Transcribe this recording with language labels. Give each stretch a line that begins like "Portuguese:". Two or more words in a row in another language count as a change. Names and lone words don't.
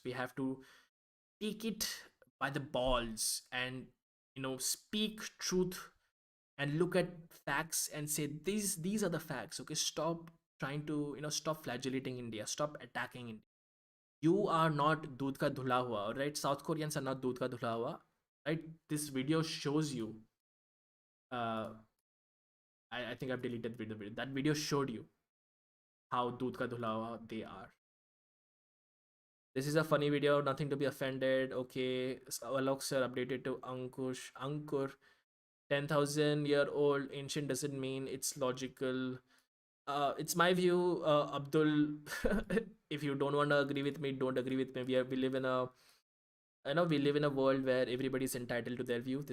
English: We have to take it by the balls and speak truth and look at facts and say these are the facts. Okay, stop trying to stop flagellating India, stop attacking India. You are not
Hindi: दूध का धुला हुआ,
English: right? South Koreans are not
Hindi: दूध का धुला हुआ,
English: right? This video shows you. I think I've deleted the video. That video showed you how
Hindi: दूध का धुला हुआ
English: they are. This is a funny video, nothing to be offended. Okay, Alok sir updated to Ankur. 10,000-year-old ancient doesn't mean it's logical. It's my view, Abdul. If you don't want to agree with me, don't agree with me. We live in a, we live in a world where everybody is entitled to their view.